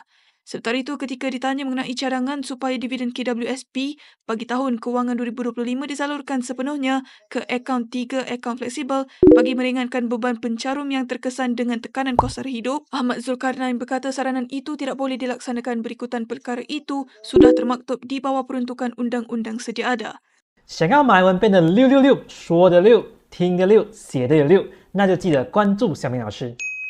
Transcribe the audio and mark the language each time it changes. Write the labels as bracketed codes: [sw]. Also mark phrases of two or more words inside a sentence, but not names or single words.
[ms] Sementara itu, ketika ditanya mengenai cadangan supaya dividen KWSP bagi tahun kewangan 2025 disalurkan sepenuhnya ke akaun 3 akaun fleksibel bagi meringankan beban pencarum yang terkesan dengan tekanan kos sara hidup, Ahmad Zulkarnain berkata saranan itu tidak boleh dilaksanakan berikutan perkara itu sudah termaktub di bawah peruntukan undang-undang sedia ada. [zh] 想要马来文变得666，说的六，听的六，写的有六，那就记得关注小明老师。